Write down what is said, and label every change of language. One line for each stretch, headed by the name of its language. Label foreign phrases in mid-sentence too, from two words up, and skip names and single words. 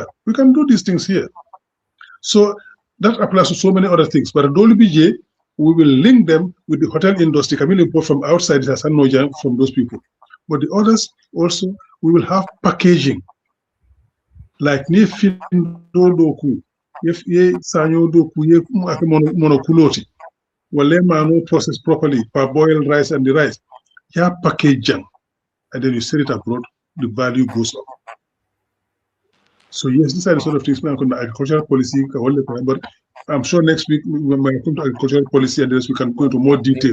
English: We can do these things here. So that applies to so many other things. But at WBJ, we will link them with the hotel industry. Can we import from outside from those people? But the others also, we will have packaging.
Mandingo: Like doku, if ye sanyo doku ye monokuloti, walema
English: process properly, parboiled rice and the rice. Yeah, packaging. And then you sell it abroad, the value goes up. So yes, these are the sort of things we are going to agricultural policy, but I'm sure next week when we come to agricultural policy and we can go into more detail.